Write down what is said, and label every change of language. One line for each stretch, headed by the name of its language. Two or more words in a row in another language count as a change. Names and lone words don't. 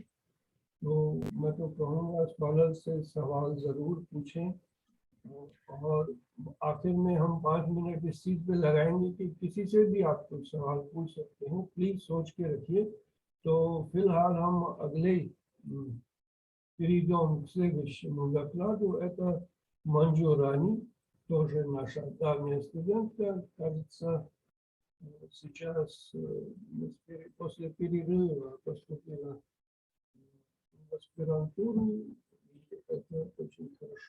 Hindi: तो मैं तो कहूँगा स्कॉलर से सवाल ज़रूर पूछें, और आखिर में हम 5 मिनट इस चीज़ पे लगाएंगे कि किसी से भी आप कुछ सवाल पूछ सकते हैं। प्लीज़ सोच के रखिए। तो फिलहाल हम अगले
Russian: перейдем к следующему докладу. Это Манджурани, тоже наша давняя студентка. Кажется, сейчас после перерыва поступила в аспирантуру, и это очень хорошо.